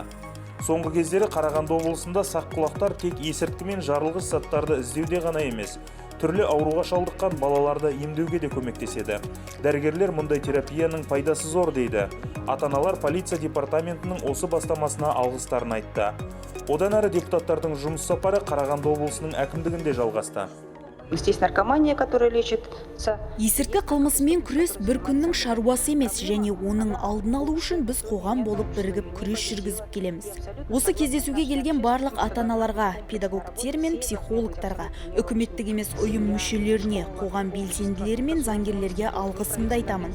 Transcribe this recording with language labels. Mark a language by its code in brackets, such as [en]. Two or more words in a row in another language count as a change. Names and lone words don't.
[kk] Соңғы кездері Қарағанды облысында саққұлақтар тек есірткі мен жарылғыш заттарды іздеуде ғана емес, түрлі ауруға шалдыққан балаларды емдеуге де көмектеседі. Дәрігерлер мұндай терапияның пайдасы зор дейді. Ата-аналар полиция департаментінің осы бастамасына алғыстарын айтты. Одан әрі депутаттардың жұмыс сапары Қарағанды облысының әкімдігінде жалғасты. [ru] Здесь наркомания, которая лечится. [kk] Есірткі қылмысымен күрес бір күннің шаруасы емес, және оның алдын алу үшін біз қоғам болып бірігіп күрес жүргізіп келеміз. Осы кездесуге келген барлық ата-аналарға, педагогтер мен психологтарға, үкіметтік емес ұйым мүшелеріне, қоғам белсенділері мен заңгерлерге алғысымды айтамын.